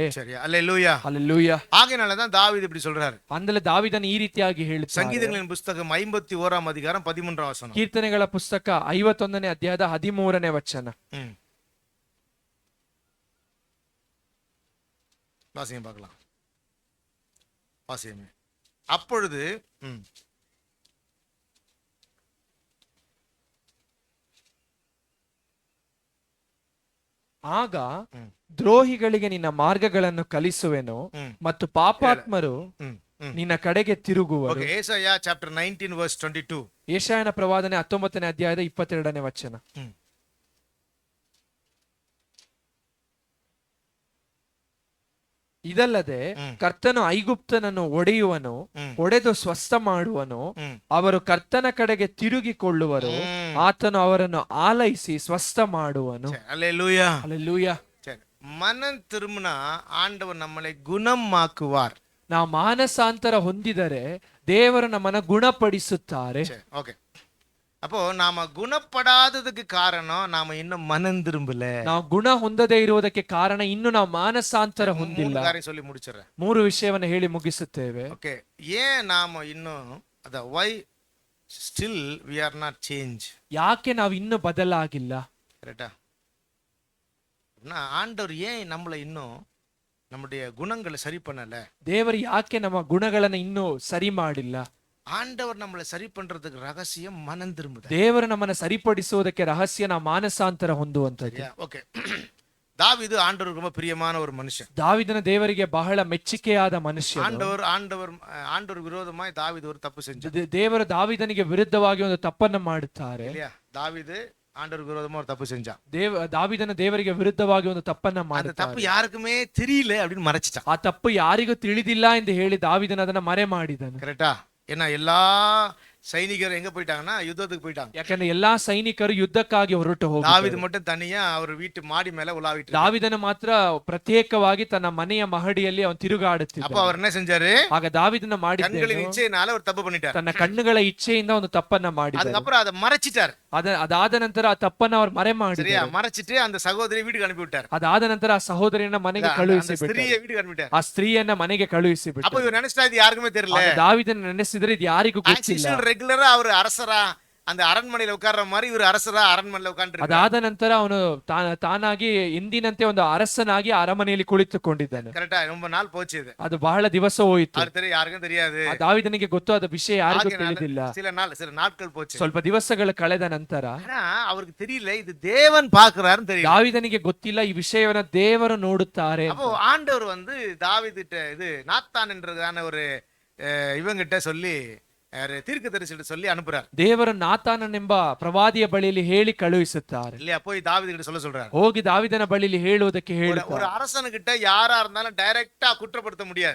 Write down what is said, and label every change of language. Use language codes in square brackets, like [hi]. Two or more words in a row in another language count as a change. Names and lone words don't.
[ta] சரி, அல்லேலூயா. அல்லேலூயா. ஆகையால தான் தாவீது இப்படி சொல்றாரு. [kn] ಅಂದರೆ ದಾವೀದನು ಈ ರೀತಿಯಾಗಿ ಹೇಳುತ್ತಾನೆ. [ta] ಸಂಗೀತங்களின் புத்தகம் 51ஆம் அதிகாரம் 13ஆம் வசனம். [kn] ಕೀರ್ತನೆಗಳ ಪುಸ್ತಕ 51ನೇ ಅಧ್ಯಾಯದ 13ನೇ ವಚನ. [ta] வாசியம் பார்க்கலாம். வாசியமே. அப்பொழுது [kn] ಆಗ ದ್ರೋಹಿಗಳಿಗೆ ನಿನ್ನ ಮಾರ್ಗಗಳನ್ನು ಕಲಿಸುವೆನು ಮತ್ತು ಪಾಪಾತ್ಮರು ನಿನ್ನ ಕಡೆಗೆ ತಿರುಗುವರು. ಯೆಶಾಯ ಚಾಪ್ಟರ್ 19 verse 22. ಯೆಶಾಯನ ಪ್ರವಾದನೆ 19ನೇ ಅಧ್ಯಾಯದ 22ನೇ ವಚನ. ಇದಲ್ಲದೆ ಕರ್ತನು ಐಗುಪ್ತನನ್ನು ಒಡೆಯುವನು, ಒಡೆದು ಸ್ವಸ್ಥ ಮಾಡುವನು. ಅವರು ಕರ್ತನ ಕಡೆಗೆ ತಿರುಗಿಕೊಳ್ಳುವರು, ಆತನು ಅವರನ್ನು ಆಲೈಸಿ ಸ್ವಸ್ಥ ಮಾಡುವನು. [ta] அல்லேலூயா. அல்லேலூயா. சரி, மனம் திரும்பினா ஆண்டவர் நம்மளை குணமாக்குவார். [kn] ನಾವು ಮಾನಸಾಂತರ ಹೊಂದಿದರೆ ದೇವರು ನಮ್ಮನ್ನು ಗುಣಪಡಿಸುತ್ತಾರೆ. ಓಕೆ. [ta] அப்போ நாம குணப்படாததுக்கு காரணம் நாம இன்னும் மனம் திரும்பல. [kn] ನಾವು ಗುಣ ಹೊಂದದೇ ಇರುವುದಕ್ಕೆ ಕಾರಣ ಇನ್ನು ನಾವು ಮಾನಸಾಂತರ ಹೊಂದಿಲ್ಲ. [ta] சொல்லி முடிச்சிடுறேன். [kn] 3 ವಿಷಯವನ್ನು ಹೇಳಿ ಮುಗಿಸುತ್ತೇವೆ. ಓಕೆ. [ta] ஏன் நாம இன்னும் [en] why still we are not change? [kn] ಯಾಕೆ ನಾವು ಇನ್ನೂ ಬದಲಾಗಿಲ್ಲ? [ta] கரெக்ட்டா? ஆண்டவர் ஏன் நம்மளை இன்னும் நம்முடைய குணங்களை சரி பண்ணல? [kn] ದೇವರು ಯಾಕೆ ನಮ್ಮ ಗುಣಗಳನ್ನು ಇನ್ನೂ ಸರಿ ಮಾಡಿಲ್ಲ? [ta] ஆண்டவர் நம்மளை சரி பண்றதுக்கு ரகசியம் மனம் திரும்புதல். [kn] ದೇವರು ನಮ್ಮನ್ನು ಸರಿಪಡಿಸುವುದಕ್ಕೆ ರಹಸ್ಯ ನಾವು ಮಾನಸಾಂತರ ಹೊಂದುವಂತದ್ದು. ಓಕೆ. [ta] தாவீது ஆண்டவருக்கு ரொம்ப பிரியமான ஒரு மனுஷன். [kn] ದಾವೀದನ ದೇವರಿಗೆ ಬಹಳ ಮೆಚ್ಚುಗೆಯಾದ ಮನುಷ್ಯ. [ta] ஆண்டவர் விரோதமாய் தாவீது ஒரு தப்பு செஞ்சான். [kn] ದೇವರು ದಾವೀದನಿಗೆ ವಿರುದ್ಧವಾಗಿ ಒಂದು ತಪ್ಪನ್ನು ಮಾಡುತ್ತಾರೆ. [ta] இல்லையா? தாவீது ஆண்டவருக்கு விரோதமா ஒரு தப்பு செஞ்சான். [kn] ದಾವೀದನ ದೇವರಿಗೆ ವಿರುದ್ಧವಾಗಿ ಒಂದು ತಪ್ಪನ್ನ ಮಾಡಿದ. ತಪ್ಪು [ta] ಯಾರಿக்குமே தெரியல அப்படின்னு மறைச்சிட்டான். [kn] ಆ ತಪ್ಪು ಯಾರಿಗೂ ತಿಳಿದಿಲ್ಲ ಎಂದು ಹೇಳಿ ದಾವೀದನ ಅದನ್ನ ಮರೆ ಮಾಡಿದನು. ಕರೆಕ್ಟಾ? [ta] ஏன்னா எல்லா சைனிகரும் எங்க போயிட்டாங்கன்னா யுத்தத்துக்கு போயிட்டாங்க. [kn] ಯಾಕಂದ್ರೆ ಎಲ್ಲಾ ಸೈನಿಕರು ಯುದ್ಧಕ್ಕಾಗಿ ಹೊರಟು ಹೋಗಿದ್ದಾರೆ. [ta] தாவீது மட்டும் தனியா அவர் வீட்டு மாடி மேல உலாவிட்டு இருந்தார். [kn] ದಾವಿದನ ಮಾತ್ರ ಪ್ರತ್ಯೇಕವಾಗಿ ತನ್ನ ಮನೆಯ ಮಹಡಿಯಲ್ಲಿ ಅವನು ತಿರುಗಾಡುತ್ತಿದ್ದ. [ta] அப்ப அவர் என்ன செஞ்சாரு? [kn] ಆಗ ದಾವಿದನ ಮಾಡಿದ್ದೇನು, [ta] கண்களின் இச்சையினால ஒரு தப்பு பண்ணிட்டார். [kn] ತನ್ನ ಕಣ್ಣುಗಳ ಇಚ್ಛೆಯಿಂದ ಒಂದು ತಪ್ಪನ್ನ ಮಾಡಿದ. [ta] அதுக்கப்புறம் அதை மறைச்சிட்டார். [kn] ಅದಾದ ನಂತರ ಆ ತಪ್ಪನ್ನ ಅವರು ಮರೆ ಮಾಡಿದ್ರು. [ta] சரியா? மறைச்சிட்டு அந்த சகோதரி வீட்டுக்கு அனுப்பி விட்டார். [kn] ಅದಾದ ನಂತರ ಆ ಸಹೋದರಿಯನ್ನ ಮನೆಗೆ [ta] அந்த [kn] ಕಳುಹಿಸಿ [ta] ஸ்திரியை வீட்டுக்கு அனுப்பி விட்டார். [kn] ಆ ಸ್ತ್ರೀಯನ್ನ ಮನೆಗೆ ಕಳುಹಿಸಿ ಬಿಟ್ಟು. [ta] அப்ப இவர் நினைச்சிட்டா இது யாருக்குமே தெரியல. [kn] ದಾವಿದನ ನೆನೆಸಿದ್ರೆ ಇದು ಯಾರಿಗೂ ಗೊತ್ತಿಲ್ಲ. [ta] ரெகுலரா அவர் அரசரா அந்த அரண்மனையில உட்கார்ற மாதிரி இவர் அரசரா அரண்மனையில உட்கார்ந்து. [kn] ಅದಾದ ನಂತರ ಅವನು ತಾನಾಗಿ ಎಂದಿನಂತೆ ಒಂದು ಅರಸನಾಗಿ ಅರಮನೆಯಲ್ಲಿ ಕುಳಿತುಕೊಂಡಿದ್ದಾನೆ. ಕರೆಕ್ಟಾ? [ta] ரொம்ப நாள் போச்சு இது. [kn] ಅದು ಬಹಳ ದಿವಸ ಹೋಯಿತು. [ta] ಅದು தெரியும், ಯಾರಿಗೂ தெரியாது. [kn] ದಾವಿದನಿಗೆ ಗೊತ್ತಾದ ವಿಷಯ ಯಾರಿಗೂ ತಿಳಿದಿಲ್ಲ. [ta] சில நாட்கள் போச்சு. [kn] ಸ್ವಲ್ಪ ದಿವಸಗಳ ಕಳೆದ ನಂತರ [ta] அவருக்கு தெரியல இது தேவன் பார்க்கறாருன்னு தெரியும். [kn] ದಾವಿದನಿಗೆ ಗೊತ್ತಿಲ್ಲ ಈ ವಿಷಯವನ್ನ ದೇವರು ನೋಡುತ್ತಾರೆ. [ta] அப்போ ஆண்டவர் வந்து தாவீதுட்ட இது நாத்தான் என்றதான ஒரு இவங்கிட்ட சொல்லி தீர்க்கதரிசிட்ட சொல்லி அனுப்புறார். [kn] ದೇವರು ನಾತಾನನೆಂಬ ಪ್ರವಾದಿಯ ಬಳಿಯಲ್ಲಿ ಹೇಳಿ ಕಳುಹಿಸುತ್ತಾರೆ. [ta] இல்லையா? போய் தாவீதுகிட்ட சொல்றார். [kn] ಹೋಗಿ ದಾವಿದನ ಬಳಿಯಲ್ಲಿ ಹೇಳುವುದಕ್ಕೆ ಹೇಳುತ್ತಾರೆ. [ta] ஒரு அரசனுகிட்ட யாரா இருந்தாலும் டைரக்டா குற்றப்படுத்த முடியாது.